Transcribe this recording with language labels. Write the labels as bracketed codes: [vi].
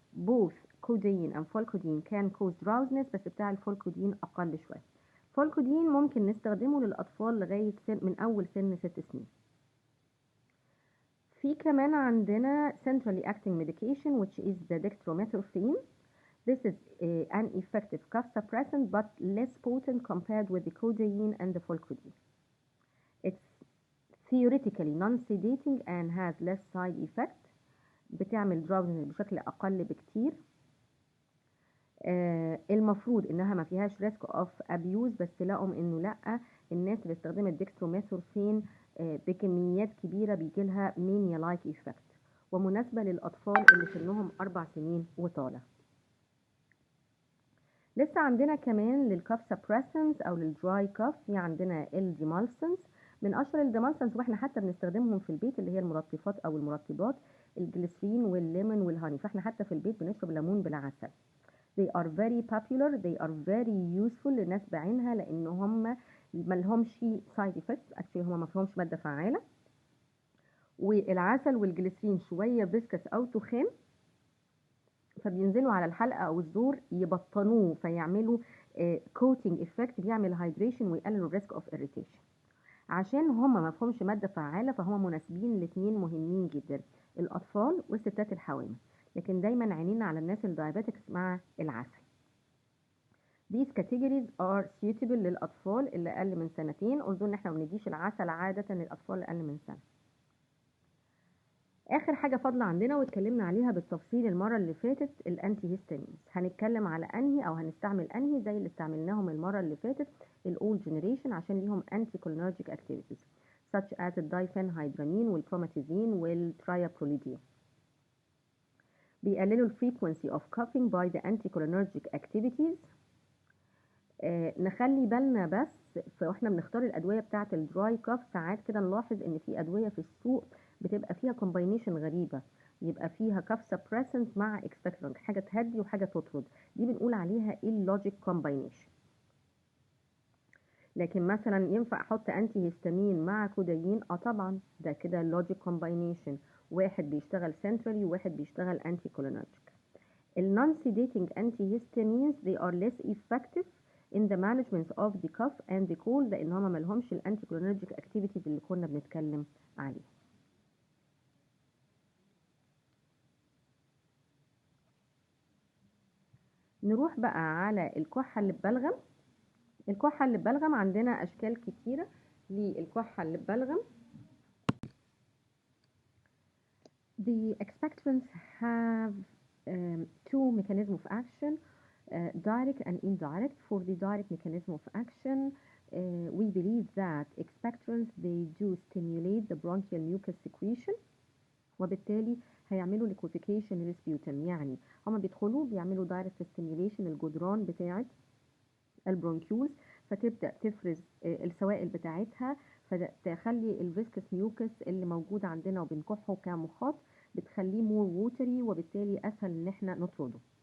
[en] Both codeine and folcodine can cause drowsiness [ar] بس بتاع الفولكودين أقل شوية. فولكودين ممكن نستخدمه للأطفال لغاية من أول سن 6 سنين. في كمان عندنا [en] centrally acting medication which is the dextromethorphan. This is an effective cough suppressant but less potent compared with the codeine and the folcodine. It's theoretically non-sedating and has less side effect. [ar] بتعمل drowsiness بشكل أقل بكتير. المفروض انها ما فيهاش ريسك اوف ابيوز بس لقوا انه لا، الناس اللي استخدمت ديكستروميثورفين بكميات كبيره بيجي لها مانيا لايك ايفكت، ومناسبه للاطفال اللي سنهم 4 سنين وطالع. لسه عندنا كمان للكاف سبريسنس او للدراي كاف في عندنا الديمالسنس. من اشهر الديمالسنس واحنا حتى بنستخدمهم في البيت اللي هي المرطفات او المرطبات الجليسرين والليمون والهاني، فاحنا حتى في البيت بنشرب ليمون بالعسل. [en] They are very popular, they are very useful [ar] للناس بعينها لان هم ملهمش [en] side effects، actually [ar] هم ما فيهمش مادة فعالة. والعسل والجليسرين شوية بسكس او تخان فبينزلوا على الحلقة او الزور يبطنوه فيعملوا coating effect بيعمل hydration ويقللوا risk of irritation. عشان هم ما فيهمش مادة فعالة فهم مناسبين لاتنين مهمين جدا، الأطفال والستات الحوامل، لكن دايما عينينا على الناس الدايابيتكس مع العسل. [en] These categories are suitable [ar] للأطفال اللي أقل من سنتين، although إن احنا ما بنديش العسل عادة للأطفال اللي أقل من سنة. آخر حاجة فاضلة عندنا واتكلمنا عليها بالتفصيل المرة اللي فاتت الأنتي هيستامينز. هنتكلم على أنهي أو هنستعمل أنهي زي اللي استعملناهم المرة اللي فاتت الأول جنريشن عشان ليهم anticholinergic activities such as الدايفenhydramine والبروماتيزين والترايابروليدين. [en] بيقللوا ال frequency of coughing by the anticholinergic activities. [ar] نخلي بالنا بس واحنا بنختار الادويه بتاعه الدراي كاف، ساعات كده نلاحظ ان في ادويه في السوق بتبقى فيها كومباينيشن غريبه، يبقى فيها كاف سبريسنت مع اكسبكتورانت، حاجه تهدي وحاجه تطرد، دي بنقول عليها اللوجيك كومباينيشن. لكن مثلا ينفع احط انتي هيستامين مع كودايين؟ طبعا ده كده لوجيك كومباينيشن، واحد بيشتغل سنترالي وواحد بيشتغل انتي كولينرجيك. [en] النون sedating antihistamines they are less effective in the management of the cough and the cold [ar] لان هما مالهمش الانتي كولينرجيك اكتيفيتيز اللي كنا بنتكلم عليها. نروح بقى على الكحة اللي ببلغم. الكحة اللي ببلغم عندنا اشكال كتيرة للكحة اللي ببلغم. [en] The expectorants have two mechanisms of action, direct and indirect. For the direct mechanism of action, we believe that expectorants they do stimulate the bronchial mucus secretion [ar] وبالتالي هيعملوا liquefaction للسبيوتم، يعني هما بيدخلوا بيعملوا direct stimulation الجدران بتاعة البرونكيولز فتبدأ تفرز السوائل بتاعتها، فتخلي الفيسكس ميوكس اللي موجود عندنا وبنكحه كمخاط بتخليه مور ووتري وبالتالي اسهل ان احنا نطرده.